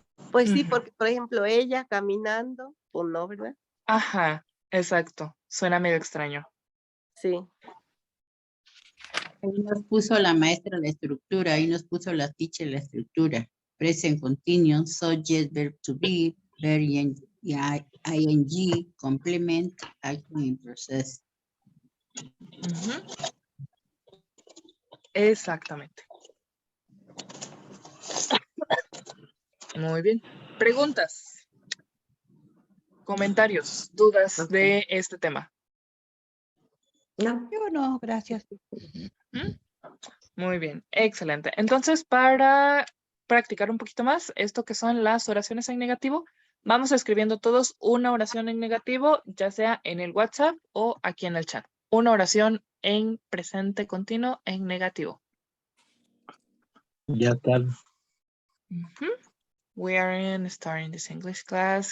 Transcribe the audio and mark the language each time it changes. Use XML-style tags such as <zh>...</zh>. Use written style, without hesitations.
<es>Pues sí, porque por ejemplo, ella caminando, pues no, ¿verdad? Ajá, exacto. Suena medio extraño. Sí. Ahí nos puso la maestra la estructura, ahí nos puso la teacher la estructura.</es> <en>Present continuous, subject, verb to be, verb ing, complement, action in process.</en> <es>Exactamente. Muy bien. Preguntas, comentarios, dudas de este tema. No. Yo no, gracias. Muy bien, excelente. Entonces, para practicar un poquito más esto que son las oraciones en negativo, vamos escribiendo todos una oración en negativo, ya sea en el WhatsApp o aquí en el chat. Una oración en presente continuo en negativo. Ya tal.</es> <en>We are starting this English class.</en>